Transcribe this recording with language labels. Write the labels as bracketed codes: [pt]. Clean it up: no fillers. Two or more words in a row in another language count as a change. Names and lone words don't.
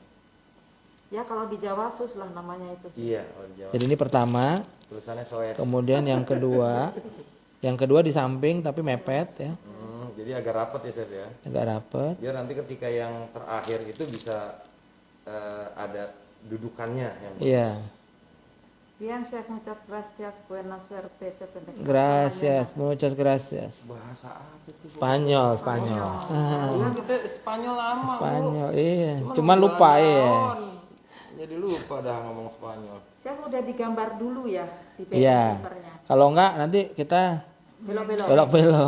[id] Ya kalau di Jawa sus lah namanya itu. Iya, kalau di Jawa. Jadi ini pertama, Tulisannya soes. kemudian yang kedua di samping tapi mepet ya, Jadi agak rapet ya Chef ya. agak rapet. Biar nanti ketika yang terakhir itu bisa ada dudukannya yang Iya. [es] Bien, Chef, muchas gracias. Buenas suerte, Chef Indek. Gracias, muchas gracias. [id] bahasa apa itu? Spanyol. Iya kita Spanyol lama. Bu. Spanyol, iya. Cuman Cuman lupa bulan ya. tahun. Jadi lupa dah ngomong Spanyol. Chef udah digambar dulu ya di Iya. papernya. Kalau enggak nanti kita Belok-belok. belok-belok.